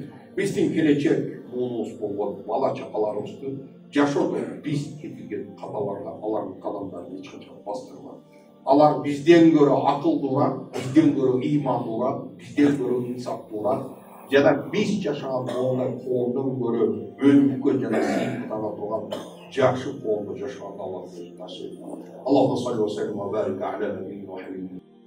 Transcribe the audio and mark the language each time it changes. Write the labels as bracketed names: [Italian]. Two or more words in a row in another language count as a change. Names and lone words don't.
[Kyrgyz] Биздин келечек муунубуз болгон бала чакаларыбызды жашоодо биз кетирген каталарга алардын кадамдарын эч качан бастырма. Алар бизден көрө акылдуураак, бизден көрө ыймандуураак, бизден көрө инсаптуураак, жана биз жашаган моундай коомдон көрө өлүмгө жана сыйынтана турган жакшы коомдо жашаганды Аллах өзү насип этсин. [Arabic] اللهم صل وسلم وبارك على نبينا محمد.